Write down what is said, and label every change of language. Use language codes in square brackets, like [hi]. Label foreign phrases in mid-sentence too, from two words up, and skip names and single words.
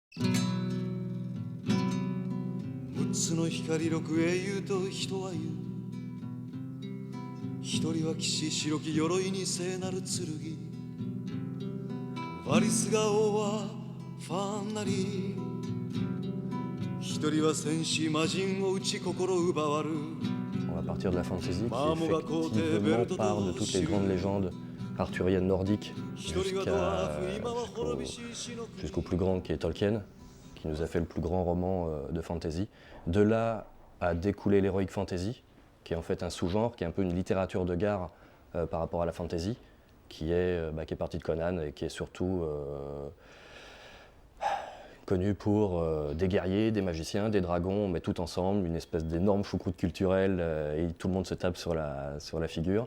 [ja] 6 つの光六英雄と人は言う一人は騎士白き鎧に聖なる剣ワリスが王はファンなり一人は戦士魔人を打ち心奪わる [fr] On va partir de la fantasy qui effectivement part de toutes les grandes légendes arthuriennes nordiques jusqu'au plus grand qui est Tolkien, qui nous a fait le plus grand roman de fantasy. De là à découler l' [en] heroic fantasy, [fr] qui est en fait un sous-genre, qui est un peu une littérature de gare par rapport à la fantasy, qui est partie de Conan et qui est surtout connu pour des guerriers, des magiciens, des dragons, on met tout ensemble, une espèce d'énorme choucroute culturelle et tout le monde se tape sur la figure.